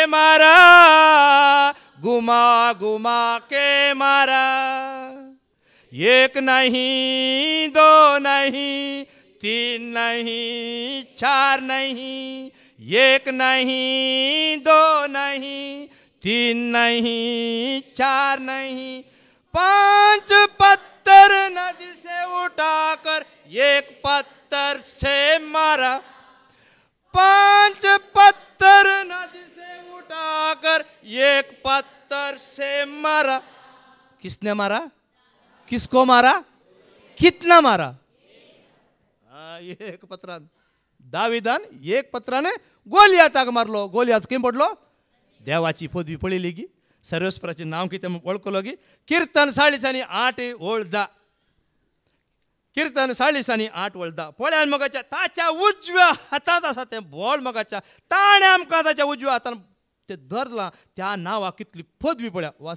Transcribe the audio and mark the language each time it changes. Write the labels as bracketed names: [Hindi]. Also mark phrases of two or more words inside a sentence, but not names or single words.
[Hindi] मारा घुमा घुमा के मारा एक नहीं दो नहीं तीन नहीं चार नहीं एक नहीं दो नहीं तीन नहीं चार नहीं 5 पत्थर नदी से उठाकर एक पत्थर से मारा 5 पत्थर नदी से उठाकर एक पत्थर से मारा किसने मारा किसको मारा कितना मारा [Konkani] एक पत्रान दाविदान एक पत्राने गोलियाताक मारलो गोलियात कितें पडलो देवाची पदवी पळयली की सर्वेस्पराचें नांव कितें वळखलो की कीर्तन 8:30 10 कीर्तन 8:30 10 पळयान मोगाच्या ताच्या उजव्या हातांत आसा तें बोल मोगाच्या ताणें आमकां ताच्या उजव्या हातान तें धरलां त्या नांवाक कितली पदवी पळया वास